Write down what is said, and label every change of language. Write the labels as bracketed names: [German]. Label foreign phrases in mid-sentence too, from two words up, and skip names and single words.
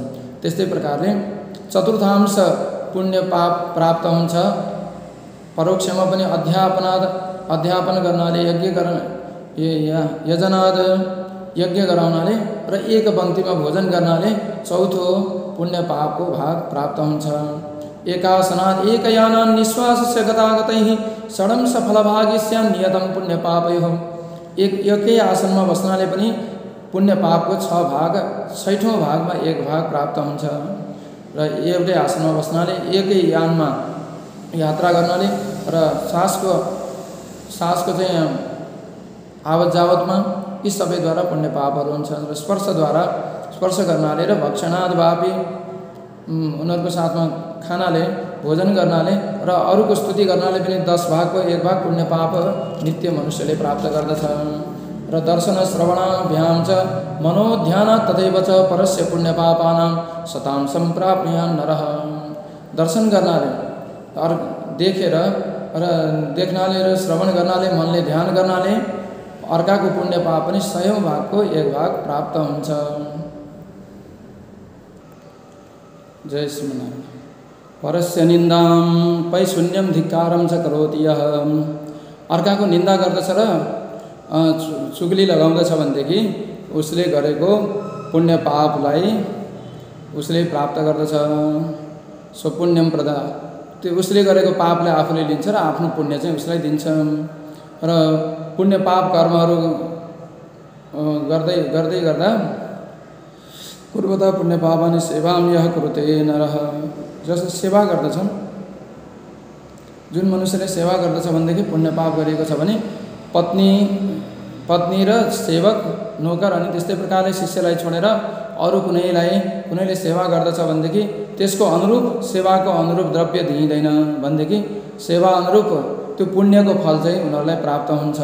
[Nepali] त्यस्तै प्रकारले चतुर्थांश पुण्य पाप प्राप्त हुन्छ। परोक्षमा पनि अध्यापन गर्नाले यजनाद यज्ञ गराउनाले र एक पङ्क्तिमा भोजन गर्नाले चौथो पुण्य पापको भाग प्राप्त हुन्छ। [Sanskrit] एकासनात् एकयानान् निश्वासस्य गतागतैः षडंश फलभागिस्यां नियतं पुण्य पापयोः। [Nepali] एकै आसनमा बस्नाले पनि पुण्य पापको 6 भाग 6ठौँ भागमा 1 भाग प्राप्त हुन्छ र एउटै आसनमा बस्नाले एकै यानमा यात्रा गर्नाले र सासको चाहिँ आवत जावतमा यी सबैद्वारा पुण्य पापहरू हुन्छ। र स्पर्श गर्नाले र [Sanskrit] भक्षणाद वापी [Nepali] उनीहरूको साथमा खानाले भोजन गर्नाले र अरूको स्तुति गर्नाले पनि 10 भागको 1 भाग पुण्य पाप नित्य मनुष्यले प्राप्त गर्दछ। [Sanskrit] र दर्शन श्रवणाभ्यां च मनोध्यानात् तथैव च परस्य पुण्य पापानां शतांशं प्राप्नुयात् नरः। [Nepali] दर्शन गर्नाले देखेर र देख्नाले र श्रवण गर्नाले मनले ध्यान गर्नाले अर्काको पुण्य पाप पनि 100औं भागको 1 भाग प्राप्त हुन्छ। जय श्रीमन्नारायण। [Sanskrit] परस्य निन्दां पैशून्यं धिक्कारं च करोति यः, [Nepali] अर्काको निन्दा गर्दछ र चुगली लगाउँदछ भनेदेखि उसले गरेको पुण्य पापलाई उसले प्राप्त गर्दछ। [Sanskrit] सो पुण्यम प्रदा, [Nepali] त्यो उसले गरेको पापलाई आफूले लिन्छ र आफ्नो पुण्य चाहिँ उसलाई दिन्छ। र पुण्य पाप कर्महरू गर्दै गर्दै गर्दा [Sanskrit] कुर्वता पुण्य पापानि सेवाम यः कुरुते नरः, [Nepali] जसले सेवा गर्दछन्, जुन मनुष्यले सेवा गर्दछ भनेदेखि पुण्य पाप गरेको छ भने पत्नी र सेवक नोकर अनि त्यस्तै प्रकारले शिष्यलाई छोडेर अरू कुनैले सेवा गर्दछ भनेदेखि त्यसको अनुरूप सेवाको अनुरूप द्रव्य दिइँदैन भनेदेखि सेवा अनुरूप त्यो पुण्यको फल चाहिँ उनीहरूलाई प्राप्त हुन्छ।